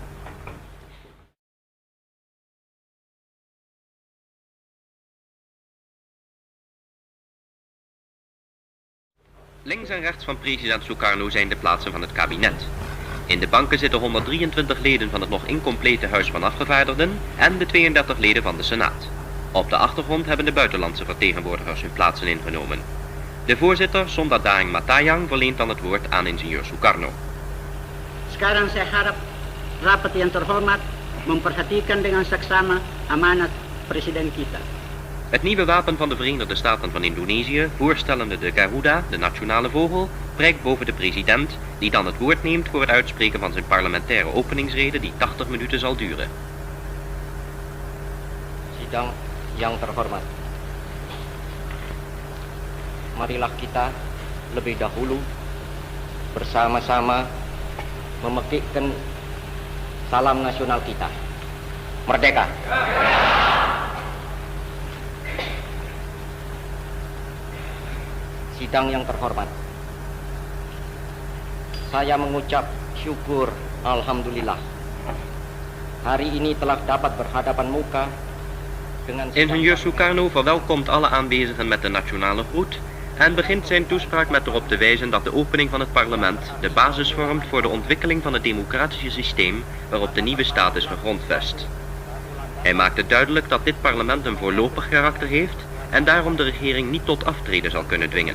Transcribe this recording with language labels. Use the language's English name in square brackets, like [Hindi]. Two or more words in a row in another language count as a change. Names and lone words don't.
[Dutch] Links en rechts van president Sukarno zijn de plaatsen van het kabinet. In de banken zitten 123 leden van het nog incomplete Huis van Afgevaardigden en de 32 leden van de Senaat. Op de achtergrond hebben de buitenlandse vertegenwoordigers hun plaatsen ingenomen. De voorzitter, Sondat Daeng Matayang, verleent dan het woord aan ingenieur Sukarno. [Indonesian] Sekarang saya harap rapat yang terhormat memperhatikan dengan seksama amanat presiden kita. [Dutch] Het nieuwe wapen van de Verenigde Staten van Indonesië, voorstellende de Garuda, de nationale vogel, prijkt boven de president, die dan het woord neemt voor het uitspreken van zijn parlementaire openingsrede die 80 minuten zal duren. [Indonesian] Sidang yang terhormat, marilah kita lebih dahulu bersama-sama memekikkan salam nasional kita. Merdeka! Sidang yang terhormat, saya mengucap syukur alhamdulillah. Hari ini telah dapat berhadapan muka dengan... [Dutch] Ingenieur Sukarno verwelkomt alle aanwezigen met de nationale groet en begint zijn toespraak met erop te wijzen dat de opening van het parlement de basis vormt voor de ontwikkeling van het democratische systeem waarop de nieuwe staat is gegrondvest. Hij maakt het duidelijk dat dit parlement een voorlopig karakter heeft en daarom de regering niet tot aftreden zal kunnen dwingen.